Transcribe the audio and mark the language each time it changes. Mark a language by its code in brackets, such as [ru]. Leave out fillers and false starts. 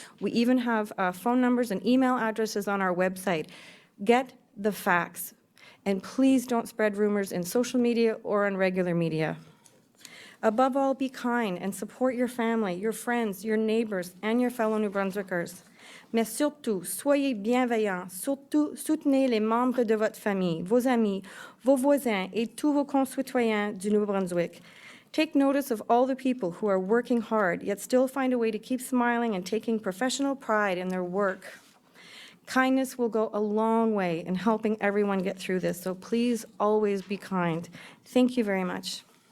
[en] We even have phone numbers and email addresses on our website. Get the facts. And please don't spread rumors in social media or on regular media. Above all, be kind and support your family, your friends, your neighbors, and your fellow New Brunswickers. [fr] Mais surtout, soyez bienveillants. Surtout, soutenez les membres de votre famille, vos amis, vos voisins, et tous vos concitoyens du Nouveau-Brunswick. [en] Take notice of all the people who are working hard, yet still find a way to keep smiling and taking professional pride in their work. Kindness will go a long way in helping everyone get through this, so please always be kind. Thank you very much.